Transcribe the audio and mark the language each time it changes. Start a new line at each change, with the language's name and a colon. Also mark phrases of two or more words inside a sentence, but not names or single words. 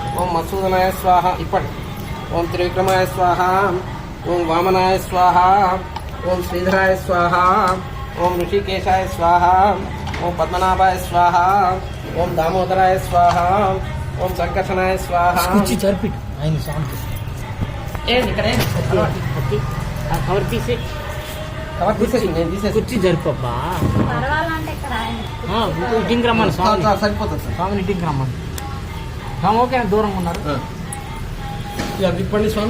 Sanskrit: ओम मत्सूदनाय स्वाहा इप्पడి ओम त्रिविक्रमाय स्वाहा ओम वामनाय स्वाहा ओम श्रीधराय स्वाहा ओम ऋषिकेशाय स्वाहा ओम पद्मनाभाय स्वाहा ओम दामोदराय स्वाहा ओम संकर्षणाय स्वाहा
Telugu: కుర్చీ జరిపిట్టు ఆయన శాంతి కవర్ తీసే కవర్ తీసేసి నేను తీసేసి కుర్చీ జరిపబ్బా పర్వాలంటే ఇక్కడ ఆయన ఇంటికి రమ్మని స్వామి సరిపోతుంది సార్ స్వామిని ఇంటికి రమ్మని స్వామి ఓకే దూరంగా ఉన్నారు ఇక విప్పండి స్వామి